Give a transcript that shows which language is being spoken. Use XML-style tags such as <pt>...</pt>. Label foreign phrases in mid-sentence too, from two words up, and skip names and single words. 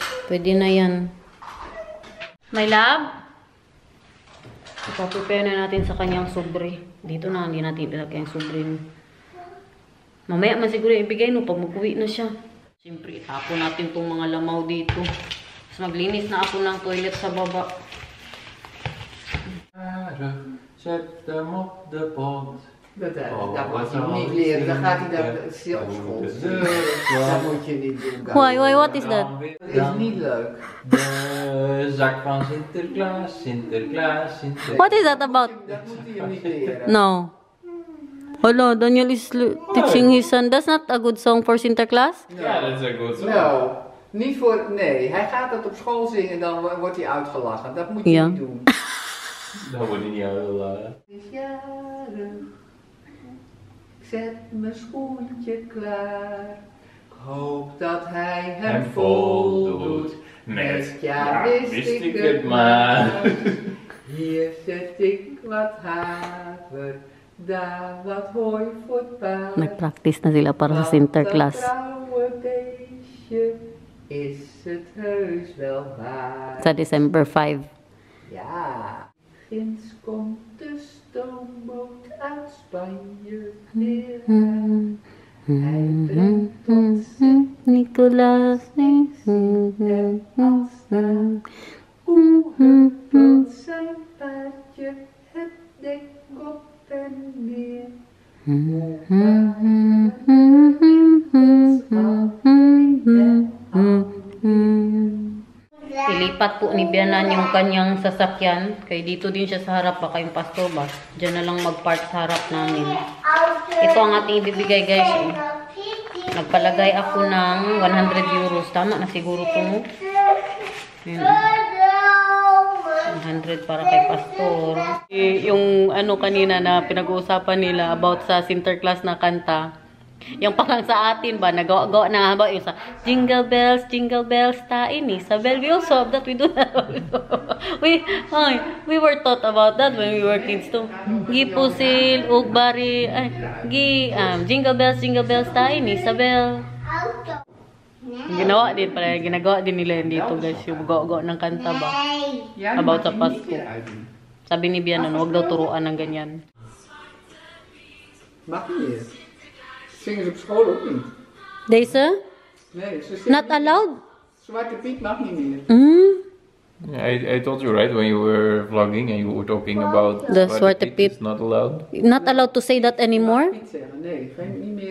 <tl>Pwede na yan.</tl> <en>My love?</en> <tl>Ipaprepare na natin sa kanyang sobre. Dito na, hindi natin ilagay yung sobre. Mamaya man siguro ibigay no pag mag-uwi na siya. Siyempre, itapon natin itong mga lamaw dito. Maglinis na ako ng toilet sa baba.</tl> <nl>Zet hem op de pot. Dat moet je niet leren, dan gaat hij daar op school zeuren. Dat moet je niet doen.</nl> <en>Why, what is that?</en> <nl>Dat is niet leuk. De zak van Sinterklaas, Sinterklaas, Sinterklaas.</nl> <en>What is that about?</en> <nl>Dat moet hij hem niet leren.</nl> <en>No. Hello, Daniel is teaching his son. That's not a good song for Sinterklaas?</en> <nl>Ja, dat is een goed song. Nou, niet voor, nee. Hij gaat dat op school zingen en dan wordt hij uitgelachen. Dat moet je Ja. niet doen. Dat wordt niet heel... Is jarig. Ik zet mijn schoentje klaar. Ik hoop dat hij hem voldoet. Met, ja, wist ik het maar. Hier zet ik wat haver. Daar wat hooi voor het paard.</nl> <tl>Nag-practice na sila para sa Sinterklaas.</tl> <nl>Dat trouwe beestje is het heus wel waard.</nl> <tl>Sa December 5.</tl> <nl>Ja, ginds komt de stoomboot uit Spanje weer aan. Hij brengt tot Nicolaas. en afstaan. Hoe huppelt zijn paardje het dek op en neer. Hoe huppelt</nl> <tl>Ilipat po ni Bianan yung kanyang sasakyan. Kaya dito din siya sa harap. Baka yung pastor ba? Diyan na lang mag-park sa harap namin. Ito ang ating ibibigay guys. Nagpalagay ako ng 100 euros. Tama na siguro ito. Ayan. 100 para kay pastor. Yung ano kanina na pinag-uusapan nila about sa Sinterklaas na kanta. Yung parang sa atin ba, nagawa na ba yung sa</tl> <en>jingle bells,</en> <tl>tain Isabel.</tl> <en>We also have that, we do that. we were taught about that when we were kids too. Gipusil, ugbari, jingle bells, tain Isabel.</en> <tl>Ginawa din pala, ginagawa din nila dito guys, yung gawa ng kanta ba about sa Pasko. Sabi ni Bianan, huwag daw turuan ng ganyan.</tl> <nl>Mag niet. Zingen ze op school ook niet. Deze? Nee, ze zingen</nl> <en>Not</en> <nl>niet.</nl> <en>allowed?</en> <nl>Zwarte Piet mag niet meer.</nl> <en>I told you right when you were vlogging and you were talking about The Zwarte Piet. It's not allowed. Not allowed to say that anymore?</en> <nl>Niet zeggen, nee. Niet meer.</nl>